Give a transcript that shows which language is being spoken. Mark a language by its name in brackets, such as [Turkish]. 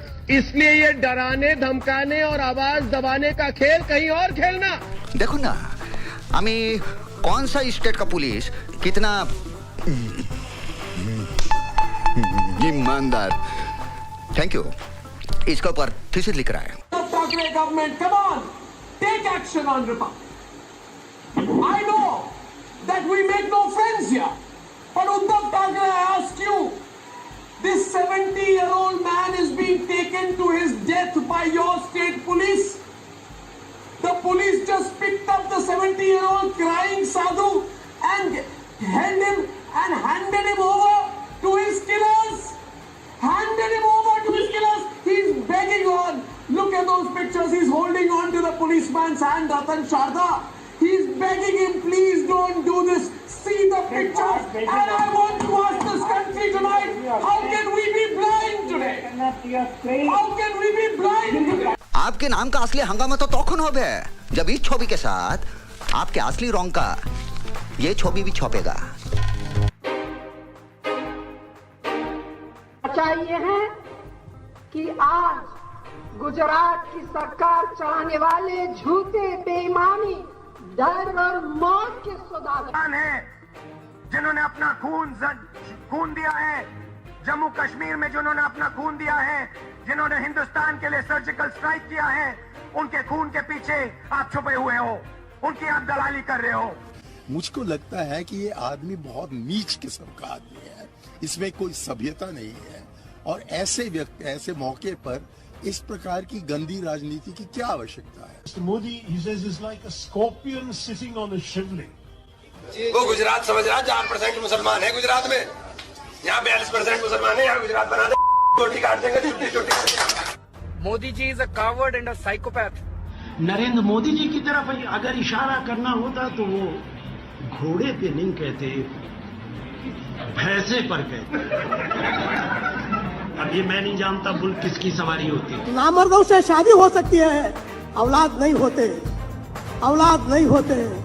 [Hindi] इसलिए ये डराने, धमकाने और आवाज दबाने का खेल कहीं और खेलना। देखो ना, আমি कौन सा स्टेट का पुलिस कितना ईमानदार। Thank you. इसके ऊपर थीसिस लिख रहा है। Thackeray [English] government, come on, take action on Republic. I know that we make no friends here, but Uddhav Thackeray, I ask you, this 70-year-old man is being taken to his death by your state police. The police just picked up the 70-year-old crying sadhu and held him and handed him over to his killers. Handed him over to his killers. He's begging on. Look at those pictures. He's holding on to the policeman's hand, Ratan Sharda. He's begging him, please don't do this. See the pictures. And I want to ask this country tonight, how can we be blind today? How can we be blind today? [Hindi] आपके नाम का असली हंगामा तो तौखन हो गया जब इस छवि के साथ आपके असली रंग का ये छवि भी छपेगा। चाहिए है कि आज गुजरात की सरकार चलाने वाले झूठे, बेईमानी, डर और मौत के सौदागर हैं जिन्होंने अपना खून दिया है, जम्मू कश्मीर में जिन्होंने अपना खून दिया है, जिन्होंने हिंदुस्तान के लिए सर्जिकल स्ट्राइक किया है, उनके खून के पीछे आप छुपे हुए हो, उनकी आप दलाली कर रहे हो। मुझको लगता है कि ये आदमी बहुत नीच किस्म का आदमी है, इसमें कोई सभ्यता नहीं है और ऐसे मौके पर इस प्रकार की गंदी राजनीति की क्या आवश्यकता है। [English] Modi, he says, is like a scorpion sitting on a shivling. [Hindi] वो गुजरात समझ रहा 4% मुसलमान है गुजरात में, यहाँ 42% मुसलमान है, यहाँ गुजरात बना दे, रोटी काट देंगे छोटी-छोटी। [English] Modi ji is a coward and a psychopath. [Hindi] Narendra Modi ji की तरफ अगर इशारा करना होता तो वो घोड़े पे नहीं कहते, भैंसे पर कहते। अब ये मैं नहीं जानता बुल किसकी सवारी होती है। नामर्दों से शादी हो सकती है, औलाद नहीं होते, औलाद नहीं होते।